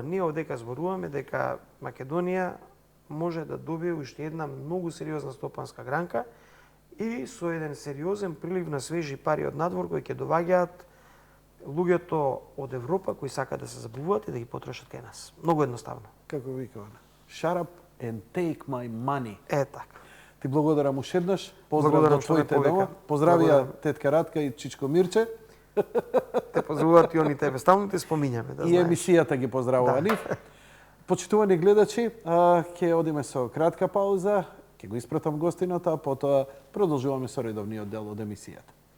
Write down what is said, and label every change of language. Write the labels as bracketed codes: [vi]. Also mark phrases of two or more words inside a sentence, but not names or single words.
[mk] Ние овдека зборуваме дека Македонија може да добие уште една многу сериозна стопанска гранка и со еден сериозен прилив на свежи пари од надвор кои ќе доваѓаат луѓето од Европа кои сакаат да се забавуваат и да ги потрошат кај нас. Многу едноставно. Како викава? [en] Shut up and take my money. [mk] Е така. Ти благодарам уште еднаш. Поздрав Благодарам до што ме твоите повика. дома. Поздравија тетка Радка и Чичко Мирче. Те поздравуваат и они тебе. Стално те спомињаме, да И знаеш. емисијата ги поздравува нив. Почитувани гледачи, ќе одиме со кратка пауза, ќе го испратам гостината, а потоа продолжуваме со редовниот дел од емисијата.